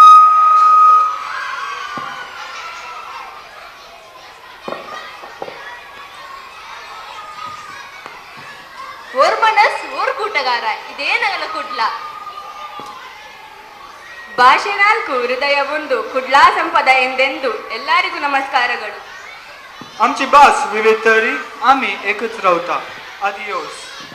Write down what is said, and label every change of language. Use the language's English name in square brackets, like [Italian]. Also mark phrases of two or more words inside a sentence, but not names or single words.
[Tulu] ಓರ್ ಮನಸ್ ಓರ್ ಕೂಟಗಾರ, ಇದೇನಗಲ ಕುಡ್ಲ. [Kannada] ಭಾಷೆ 4, ಹೃದಯ 1, ಕುಡ್ಲಾ ಸಂಪದ ಎಂದೆಂದು ಎಲ್ಲರಿಗೂ ನಮಸ್ಕಾರಗಳು. [Konkani] आमची भास विविध तरी आम्ही एकच रावता. आदियोस.